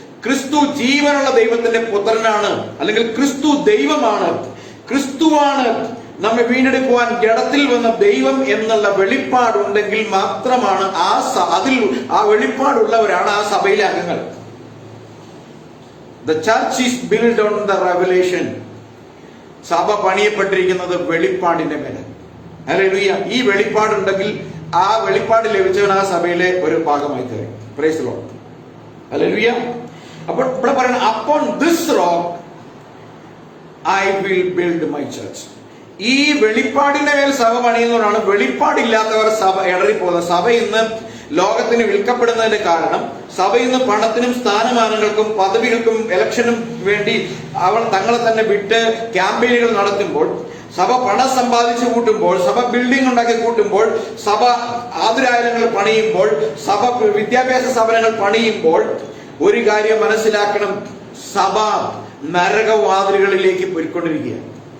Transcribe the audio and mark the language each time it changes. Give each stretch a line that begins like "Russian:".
Malayalam: ക്രിസ്തു ജീവനുള്ള ദൈവത്തിന്റെ പുത്രനാണ്, അല്ലെങ്കിൽ ക്രിസ്തു ദൈവമാണ്, ക്രിസ്തുവാണ് നമ്മെ വീണ്ടെടുക്കുവാൻ ജഡത്തിൽ വന്ന ദൈവം എന്നുള്ള വെളിപ്പാടുണ്ടെങ്കിൽ മാത്രമാണ് ആ വെളിപ്പാടുള്ളവരാണ് ആ സഭയിലെ അംഗങ്ങൾ.
English: The church is build on the revelation.
Malayalam: സഭ പണിയപ്പെട്ടിരിക്കുന്നത് വെളിപ്പാടിന്റെ മേലെ. ഹല്ലേലൂയ. ഈ വെളിപ്പാടുണ്ടെങ്കിൽ ആ വെളിപ്പാട് ലഭിച്ചവൻ ആ സഭയിലെ ഒരു ഭാഗമായി തീരും.
English: Praise the lord. Hallelujah.
Malayalam: അപ്പോൾ ഇവിടെ പറയണം,
English: upon this rock I will build my church.
Malayalam: ഈ വെളിപ്പാടിന്റെ മേൽ സഭ പണിയുന്നവരാണ്. വെളിപ്പാടില്ലാത്തവർ സഭ ഇടറിപ്പോകുന്നത്. സഭ ഇന്ന് ലോകത്തിന് വിൽക്കപ്പെടുന്നതിന്റെ കാരണം, സഭ ഇന്ന് പണത്തിനും സ്ഥാനമാനങ്ങൾക്കും പദവികൾക്കും ഇലക്ഷനും വേണ്ടി അവർ തങ്ങളെ തന്നെ വിട്ട് ക്യാമ്പയിനുകൾ നടത്തുമ്പോൾ, സഭ പണം സമ്പാദിച്ചു കൂട്ടുമ്പോൾ, സഭ ബിൽഡിംഗ് ഉണ്ടാക്കി കൂട്ടുമ്പോൾ, സഭ ആതുരാലയങ്ങൾ പണിയുമ്പോൾ, സഭ വിദ്യാഭ്യാസ സ്ഥാപനങ്ങൾ പണിയുമ്പോൾ ഒരു കാര്യം മനസ്സിലാക്കണം, സഭ നരകവാതിലുകളിലേക്ക് പോയിക്കൊണ്ടിരിക്കുകയാണ്.